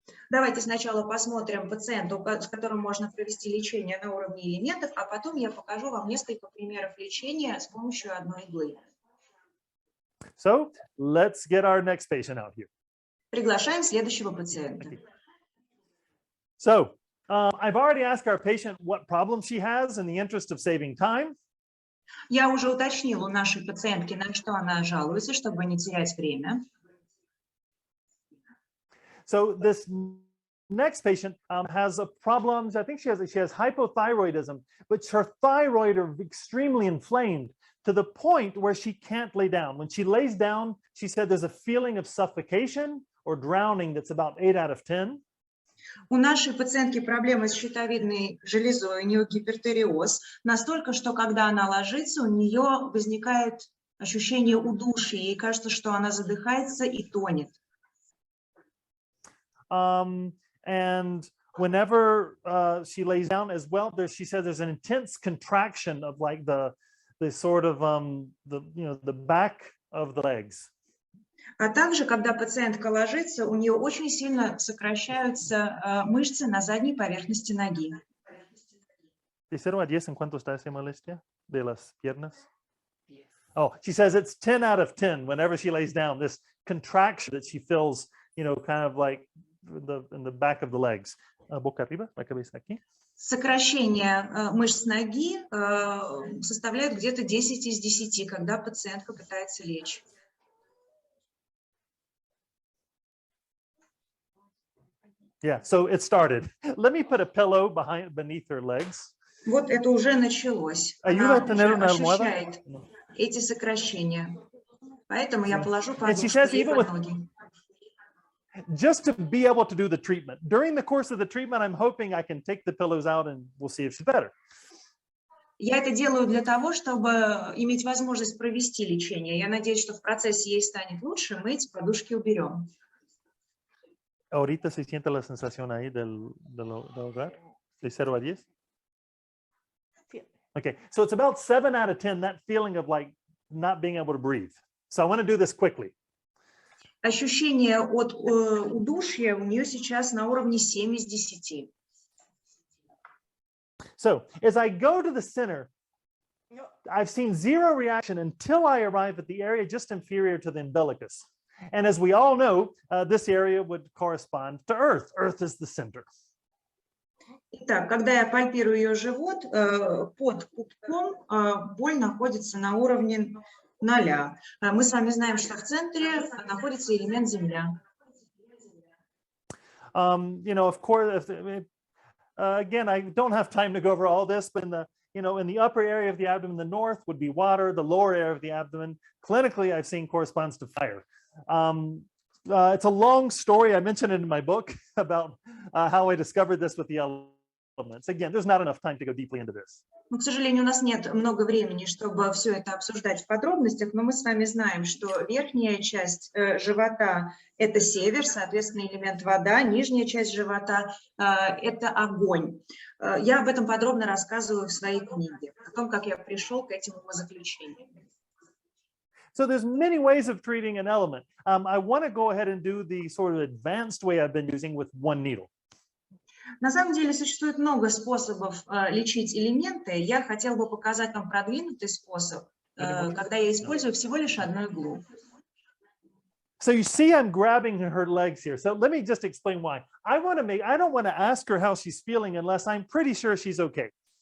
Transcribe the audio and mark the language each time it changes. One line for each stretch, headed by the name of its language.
Russian: Давайте сначала посмотрим пациента, с которым можно провести лечение на уровне элементов, а потом я покажу вам несколько примеров лечения с помощью одной иглы.
English: So let's get our next patient out here.
Russian: Приглашаем следующего пациента.
English: So I've already asked our patient what problem she has in the interest of saving time.
Russian: Я уже уточнила у нашей пациентки, на что она жалуется, чтобы не терять время.
English: So this next patient has a problem. I think she has hypothyroidism, but her thyroid are extremely inflamed to the point where she can't lay down. When she lays down, she said there's a feeling of suffocation or drowning that's about 8 out of 10.
Russian: У нашей пациентки проблемы с щитовидной железой, у нее гипертиреоз, настолько, что когда она ложится, у нее возникает ощущение удушья, ей кажется, что она задыхается и тонет.
English: And whenever she lays down as well, she says there's an intense contraction of like the sort of the back of the legs.
Russian: А также, когда пациентка ложится, у нее очень сильно сокращаются мышцы на задней поверхности ноги.
Spanish: ¿De 0 a 10 en cuánto está esa molestia de las piernas?
English: Oh, she says it's 10 out of 10 whenever she lays down, this contraction that she feels, kind of like in the back of the legs.
Spanish: Boca arriba, la cabeza aquí.
Russian: Сокращение мышц ноги составляет где-то 10 из 10, когда пациентка пытается лечь.
English: Yeah, so it started. Let me put a pillow beneath her legs.
Russian: Вот это уже началось. Она уже ощущает эти сокращения. Поэтому я положу подушку ей под ноги.
English: Just to be able to do the treatment. During the course of the treatment, I'm hoping I can take the pillows out and we'll see if she's better.
Russian: Я это делаю для того, чтобы иметь возможность провести лечение. Я надеюсь, что в процессе ей станет лучше, мы эти подушки уберем.
Spanish: Ahorita se siente la sensación ahí del hogar, de 0 a 10?
English: Okay, so it's about 7 out of 10, that feeling of like not being able to breathe. So I want to do this quickly.
Russian: Ощущение от удушья у нее сейчас на уровне 7 из 10.
English: So as I go to the center, I've seen zero reaction until I arrive at the area just inferior to the umbilicus. And as we all know, this area would correspond to Earth. Earth is the center.
Russian: Итак, когда я пальпирую ее живот, под пупком боль находится на уровне 0. Мы с вами знаем, что в центре находится элемент Земля.
English: You know, of course, again, I don't have time to go over all this, but in the upper area of the abdomen, the north would be water. The lower area of the abdomen, clinically, I've seen corresponds to fire. It's a long story. I mentioned it in my book about how I discovered this with the elements. Again, there's not enough time to go deeply into this.
Russian: Но, к сожалению, у нас нет много времени, чтобы все это обсуждать в подробностях, но мы с вами знаем, что верхняя часть живота – это север, соответственно, элемент вода, нижняя часть живота – это огонь. Я об этом подробно рассказываю в своей книге, о том, как я пришел к этим умозаключениям.
English: So there's many ways of treating an element. I want to go ahead and do the sort of advanced way I've been using with one needle.
Russian: На самом деле существует много способов лечить элементы. Я хотела бы показать вам продвинутый способ, когда я использую всего лишь одну иглу.
English: So you see, I'm grabbing her legs here. So let me just explain why. I don't want to ask her how she's feeling unless I'm pretty sure she's okay.